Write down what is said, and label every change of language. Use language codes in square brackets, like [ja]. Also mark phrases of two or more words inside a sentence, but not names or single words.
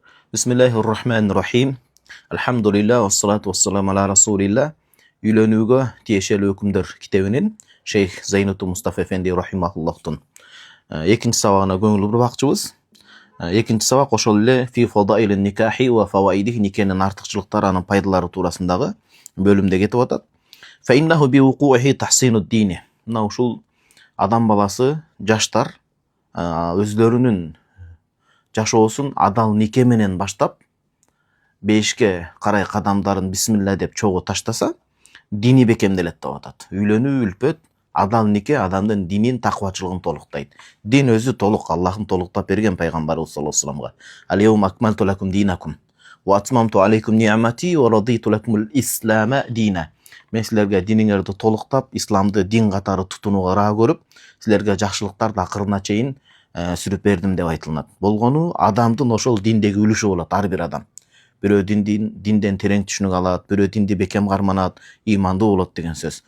[ar] بسم الله الرحمن الرحيم الحمد لله والصلاة والسلام على رسول الله. [ky] Үйлөнүүгө тиешелүү өкүмдөр китебинин Шейх Зайнуту Мустафа Эфенди рахимахуллахтын экинчи сабагына көңүл бурбакчыбыз. Экинчи сабак ошол эле [ar] في فضائل النكاح وفوائده, [ky] никенин артыкчылыктары, анын пайдалары туурасындагы бөлүмдө кетип атат. [ar] فإنه بوقوعه تحصين الدين. [ky] Мына ушул адам баласы, жаштар өзлөрүнүн жашоосун адал нике менен баштап, бешке карай кадамдарын бисмилла деп чогуу таштаса, дини бекемделет деп атат. Үйлөнүү, үлпөт, адал нике адамдын динин, таквачылыгын толуктайт. Дин өзү толук, Аллахтын толуктап берген пайгамбарыбыз [ar] صلى الله عليه [ky] вассаламга. [ar] اليوم أكملت لكم دينكم وأتممت عليكم نعمتي ورضيت لكم الإسلام دينا. [ky] Мен силерге диниңерди толуктап, исламды дин катары тутунууга ыраа көрүп, силерге жакшылыктарды акырына чейин сүрүп бердим деп айтылат. Болгону адамдын ошол диндеги үлүшү болот, ар бир адам. Бирөө динден терең түшүнүк алат, бирөө динди бекем карманат, ыймандуу болот деген сөз.